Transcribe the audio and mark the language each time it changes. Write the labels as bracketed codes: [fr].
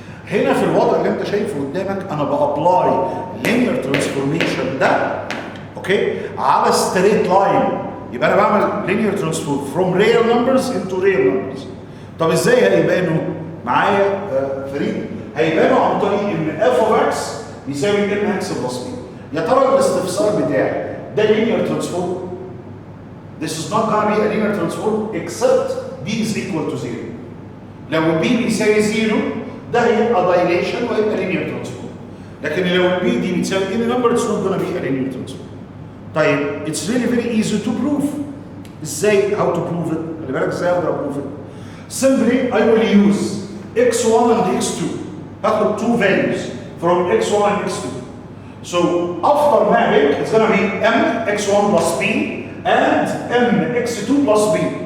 [ar] هنا في الوضع اللي انت شايفه قدامك انا بابلاي linear transformation ده اوكي على straight line. يبقى انا بعمل [en] linear transform from real numbers into real numbers. [ar] طب ازاي هيبانوا معايا فريد؟ هيبانوا عن طريق ان f of x يساوي n x plus b. يا ترى الاستفسار بتاعي ده [en] linear transform؟ This is not going to be a linear transform except b is equal to 0. [ar] لو b بيساوي 0 ده هيبقى dilation وهيبقى linear transform. لكن لو b دي بتساوي [en] any number it's not going to be a linear transform. [ar] طيب [en] it's really very easy to prove. [ar] ازاي؟ [en] how to prove it؟ [ar] خلي بالك ازاي اقدر [en] prove it؟ Simply I will use x1 and x2. [ar] هاخد [en] two values from x1 and x2. So after mapping it's going to be m x1 plus b and m x2 plus b.